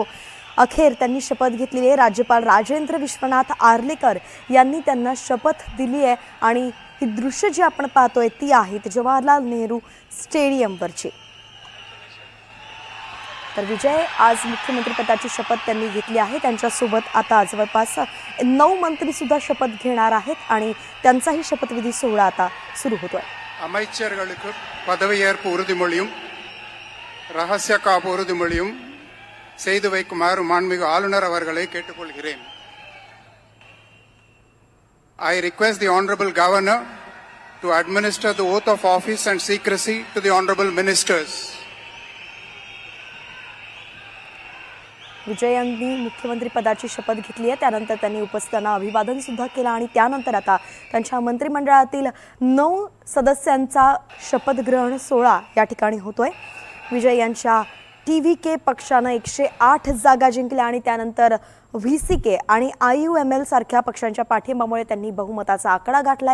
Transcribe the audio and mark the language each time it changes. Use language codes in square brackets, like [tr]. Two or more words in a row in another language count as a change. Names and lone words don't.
[mr] अखेर त्यांनी शपथ घेतलेली आहे. राज्यपाल राजेंद्र विश्वनाथ आर्लेकर यांनी त्यांना शपथ दिली आहे आणि ही दृश्य जी आपण पाहतोय ती आहेत जवाहरलाल नेहरू स्टेडियमवरची. तर विजय आज मुख्यमंत्री पदाची शपथ त्यांनी घेतली आहे. त्यांच्यासोबत आता जवळपास 9 मंत्री सुद्धा शपथ घेणार आहेत आणि त्यांचाही शपथविधी सोहळा आता सुरू होतोय. [ta] அமைச்சர்களுக்கு பதவியேற்பு உறுதிமொழியும் ரகசிய காப்பு உறுதிமொழியும் செய்து வைக்குமாறு மாண்புமிகு ஆளுநர் அவர்களை கேட்டுக்கொள்கிறேன். [en] I request the Honorable Governor to administer the oath of office and secrecy to the Honorable Ministers. [mr] विजय यांनी मुख्यमंत्री पदाची शपथ घेतली आहे. त्यानंतर त्यांनी उपस्थितांना अभिवादन सुद्धा केलं आणि त्यानंतर आता त्यांच्या मंत्रिमंडळातील 9 सदस्यांचा शपथग्रहण सोहळा या ठिकाणी होतोय. विजय यांच्या TVK पक्षानं 108 जागा जिंकल्या आणि त्यानंतर VCK आणि IUML सारख्या पक्षांच्या पाठिंब्यामुळे त्यांनी बहुमताचा आकडा गाठलाय.